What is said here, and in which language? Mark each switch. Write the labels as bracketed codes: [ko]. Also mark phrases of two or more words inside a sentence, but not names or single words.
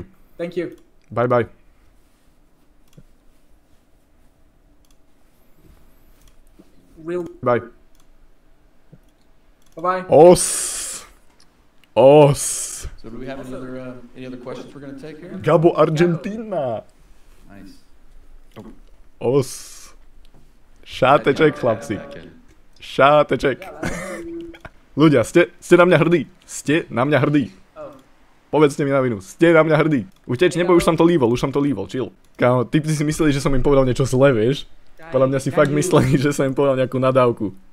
[en] Bye. Bye. Bye. Os. So do we have any other questions we're gonna take here? Gabo, Argentina. Nice. Os. [sk] Šáteček, chlapci. Šáteček. Ľudia, ste na mňa hrdí. Povedzte mi na vinu, ste na mňa hrdí. Neboj, už som to líbol, chill. Kámo, ty si mysleli, že som im povedal niečo zlé, vieš? Podľa mňa si fakt mysleli, že som im povedal nejakú nadávku.